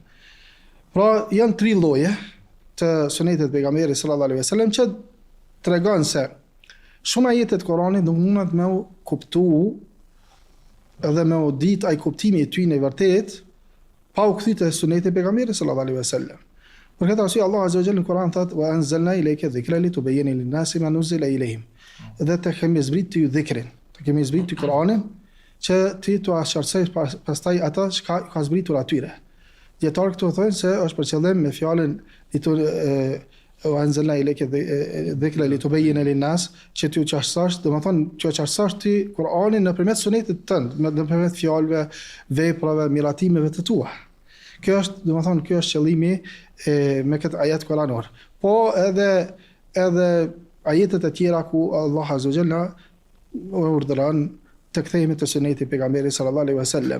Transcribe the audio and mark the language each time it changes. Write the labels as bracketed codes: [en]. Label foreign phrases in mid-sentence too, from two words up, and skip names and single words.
[sq] Pra janë 3 lloje të sunetit pejgamberit [ar] صلى الله عليه وسلم [sq] që tregon se shumë ajete të Kuranit nuk mundet me u kuptu edhe me u dit ai kuptimi i tyre i vërtet pa u kthyer te suneti pejgamberit [ar] صلى الله عليه وسلم. [sq] Për këtë arsye [ar] الله عز وجل [sq] në Kur'an thotë [ar] وأنزلنا إليك الذكر لتبين للناس ما نزل إليهم. [sq] Dhe të kemi zbrit ty dhikrin, të kemi zbrit ty Kur'anin që ti t'u qartësoj pastaj ata që ka zbritur atyre. Dietar këtu thonë se është për qëllim me fjalën [ar] وأنزلنا إليك الذكر لتبين للناس [sq] që ti u qartësosh, domethënë që qartësosh ti Kur'anin nëpërmjet sunetit tënd, nëpërmjet fjalëve, veprave, miratimeve të tua. Kjo është qëllimi me këtë ajet kuranor. Po edhe ajetet e tjera ku Allah [ar] عز وجل [sq] urdhëron të kthehemi te suneti pejgamberit [ar] صلى الله عليه وسلم.